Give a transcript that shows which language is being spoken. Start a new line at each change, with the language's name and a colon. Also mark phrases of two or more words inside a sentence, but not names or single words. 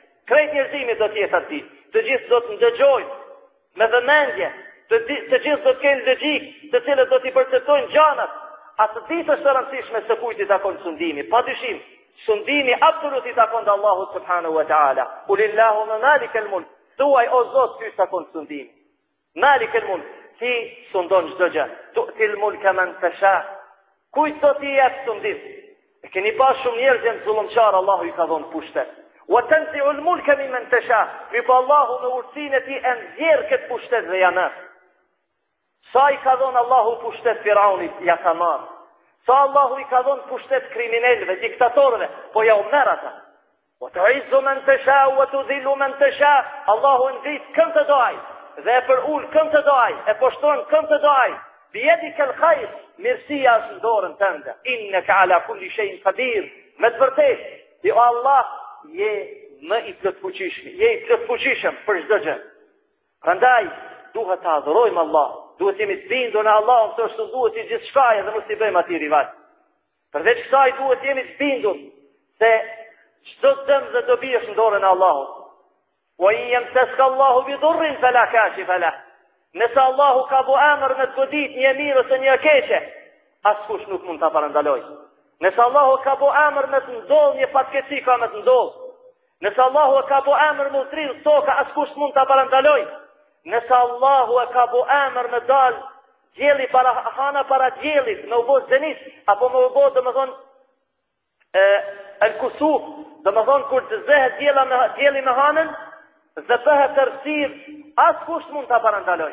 Albanian: Krejt njerëzimi do të jetë aty. Të gjithë do të ndëgjojnë me vëmendje, të gjithë do të kenë logjik, të cilët do t'i perceptojnë gjanat. Atë ditë është e rëndësishme se kujt i takon sundimi. Padyshim, sundimi absolut i takon te Allahu
Arabic: سبحانه وتعالى. قل اللهم مالك الملك.
Albanian: Thuaj o Zot, ty takon sundimi.
Arabic: مالك الملك,
Albanian: ti sundon çdo gjë.
Arabic: تؤتي الملك من تشاء.
Albanian: Kujt do t'i jep sundim? E keni pas shumë njerëz që zullumçar Allahu i ka dhënë pushtet.
Arabic: وتنزع الملك ممن تشاء.
Albanian: Mi pa Allahu me urtësinë e tij e nxjerr këtë pushtet dhe ja merr. Sa i ka dhënë Allahu pushtet Firaunit, ja ka marrë. Sa Allahu i ka dhënë pushtet kriminalëve, diktatorëve, po ja u merr ata.
Arabic: وتعز من تشاء وتذل من تشاء.
Albanian: Allahu ngrit këm të doj dhe e për ul këm të doj, e poshton këm të doj.
Arabic: بيدك الخير,
Albanian: mirësia është në dorën tënde.
Arabic: إنك على كل شيء قدير.
Albanian: Me të vërtetë, ti o Allah je më i plotfuqishëm, je i plotfuqishëm për çdo gjë. Prandaj duhet ta adhurojmë Allah. Duhet jemi të bindur në Allah, se është duhet i gjithçkaje dhe mos i bëjmë atij rival. Përveç kësaj duhet jemi të bindur se çdo dëm dhe dobi është në dorën e Allahut.
Arabic: وإن يمسسك الله بضر فلا كاشف له.
Albanian: Nëse Allahu ka bu emër me të godit një mirë ose një keqe, askush nuk mund ta parandaloj. Nëse Allahu ka bu emër me të ndodh një fatkeqësi ka me të ndodh. Nëse Allahu ka bu emër me utrill toka, askush mund ta parandaloj. Nëse Allahu e ka bu emër me dal gjeli para hana para gjelit, me u bo zenit, apo me u bo dhe me thonë
Arabic: الكسوف,
Albanian: dhe me thonë kur të zehet gjeli me hanën, dhe bëhet tërësir, asë kush mund të parandaloj.